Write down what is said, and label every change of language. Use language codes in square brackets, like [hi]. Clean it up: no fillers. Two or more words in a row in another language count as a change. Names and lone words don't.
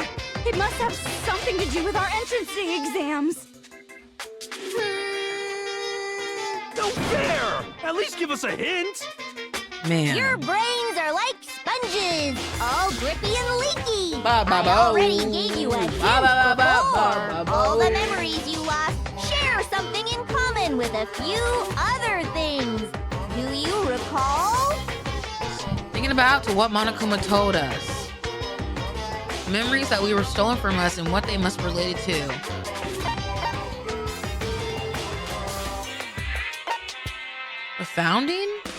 [en] It must have something to do with our entrancing exams. No fair! At least give us a hint! Man. Your brains are like sponges, all grippy and leaky. Ba, ba, I bo. already gave you a hint Ba, ba, ba, ba, before. ba, ba, All the bo. memories you lost share something in common with a few other things. Do you recall? Thinking about to what Monokuma told us. Memories that we were stolen from us and what they must relate to. The founding?